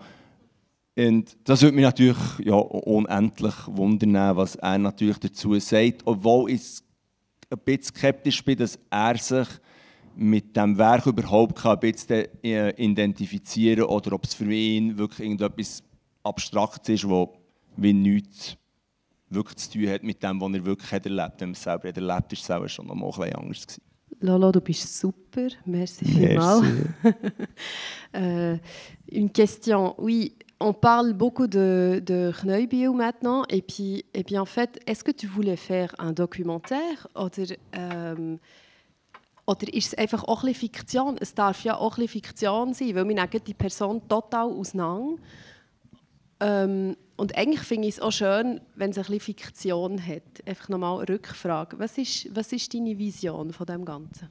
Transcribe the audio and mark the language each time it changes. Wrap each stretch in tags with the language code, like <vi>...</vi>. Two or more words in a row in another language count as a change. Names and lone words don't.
<de>Und das würde mich natürlich unendlich wundern, was er natürlich dazu sagt, obwohl ich ein bisschen skeptisch bin, dass er sich mit dem Werk überhaupt ein bisschen identifizieren kann oder ob es für ihn wirklich irgendetwas Abstraktes ist, das wie nichts wirklich zu tun hat mit dem, was er wirklich erlebt hat. Wenn man es selber erlebt, ist es auch schon noch mal ein bisschen anders gewesen. Lolo, du bist super. Merci vielmals.</de> <fr>Une question, oui. On parle beaucoup de Kneubühl maintenant, et puis en fait, est-ce que tu voulais faire un documentaire</fr> <de>oder ist es einfach auch ein bisschen Fiktion? Es darf ja auch ein bisschen Fiktion sein, weil wir nehmen die Person total auseinander. Und eigentlich finde ich es auch schön, wenn es ein bisschen Fiktion hat. Einfach nochmal eine Rückfrage. Was ist deine Vision von dem Ganzen?</de>